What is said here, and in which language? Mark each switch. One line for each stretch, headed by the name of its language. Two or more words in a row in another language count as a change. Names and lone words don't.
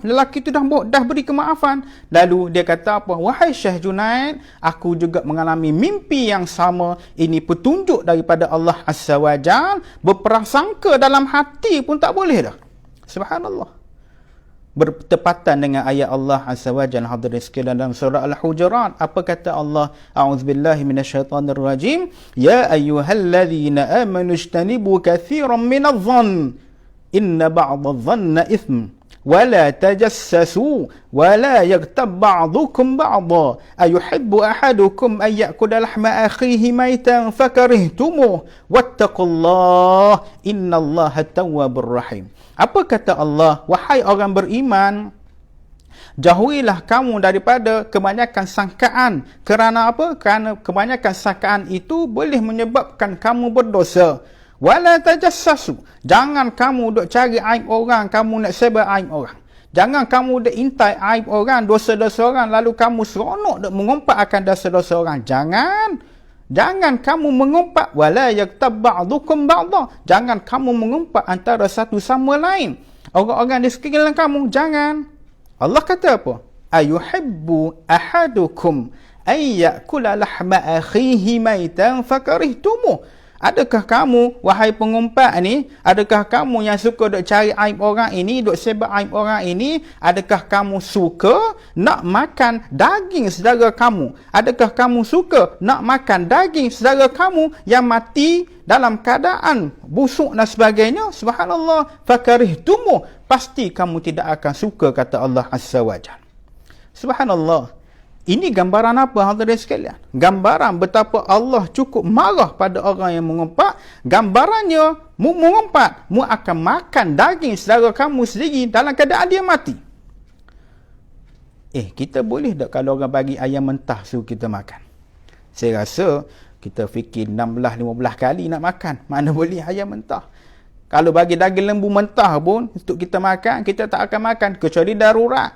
Malay: Lelaki tu dah beri kemaafan. Lalu dia kata apa? Wahai Syekh Junaid, aku juga mengalami mimpi yang sama. Ini petunjuk daripada
Arabic: الله عز وجل.
Malay: Berprasangka dalam hati pun tak boleh dah. Subhanallah. Bertepatan dengan ayat
Arabic: الله عز وجل
Malay: hadirin sekalian dalam surah Al-Hujurat. Apa kata Allah?
Arabic: أعوذ بالله من الشيطان الرجيم. يا أيها الذين آمنوا اجتنبوا كثيرا من الظن إن بعض الظن إثم ولا تجسسوا ولا يغتب بعضكم بعضا أيحب أحدكم أن يأكل لحم أخيه ميتا فكرهتموه واتقوا الله إن الله تواب رحيم.
Malay: Apa kata Allah? Wahai orang beriman, jauhilah kamu daripada kebanyakan sangkaan. Kerana apa? Kerana kebanyakan sangkaan itu boleh menyebabkan kamu berdosa.
Arabic: ولا تجسسوا.
Malay: Jangan kamu duk cari aib orang, kamu nak sebar aib orang. Jangan kamu duk intai aib orang, dosa-dosa orang, lalu kamu seronok duk mengumpat akan dosa-dosa orang. Jangan kamu mengumpat.
Arabic: ولا يغتب بعضكم بعضا.
Malay: Jangan kamu mengumpat antara satu sama lain. Orang-orang di sekeliling kamu, jangan. Allah kata apa?
Arabic: أيحب أحدكم أن يأكل لحم أخيه ميتا فكرهتموه.
Malay: Adakah kamu, wahai pengumpat ni, adakah kamu yang suka duk cari aib orang ini, duk sebar aib orang ini, adakah kamu suka nak makan daging saudara kamu? Adakah kamu suka nak makan daging saudara kamu yang mati dalam keadaan busuk dan sebagainya? Subhanallah. Fakarihtumuh. Pasti kamu tidak akan suka, kata
Arabic: الله عز وجل.
Malay: Subhanallah. Ini gambaran apa hadirin sekalian? Gambaran betapa Allah cukup marah pada orang yang mengumpat. Gambarannya, mu mengumpat, mu akan makan daging saudara kamu sendiri dalam keadaan dia mati. Kita boleh tak kalau orang bagi ayam mentah suruh kita makan? Saya rasa kita fikir 16-15 kali nak makan. Mana boleh ayam mentah? Kalau bagi daging lembu mentah pun untuk kita makan, kita tak akan makan kecuali darurat.